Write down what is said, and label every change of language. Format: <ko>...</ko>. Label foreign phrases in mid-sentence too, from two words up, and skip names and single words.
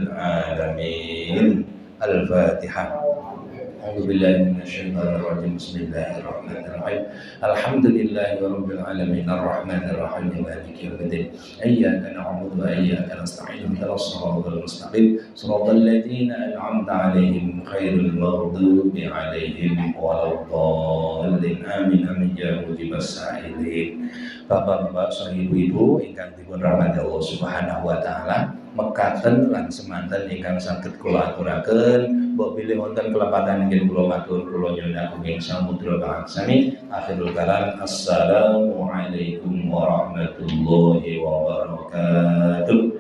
<ar>العالمين الفاتحة أعوذ بالله من الشيطان الرجيم بسم الله الرحمن الرحيم الحمد لله رب العالمين الرحمن الرحيم مالك يوم الدين إياك نعبد وإياك نستعين اهدنا الصراط المستقيم صراط الذين أنعمت عليهم غير المغضوب عليهم ولا الضالين آمين آمين يا مجيب السائلين</ar> <jv>Bapak-bapak, ibu-ibu ingkang dipun rahmati Allah</jv> <ar>سبحانه وتعالى,</ar> <jv>mekaten lan semanten ingkang saged kula aturaken, mbok bilih wonten kelepatan inggih kula matur kula nyuwun agunging samudra pangaksami.</jv> <ar>آخر الكلام، السلام عليكم ورحمة الله وبركاته.</ar>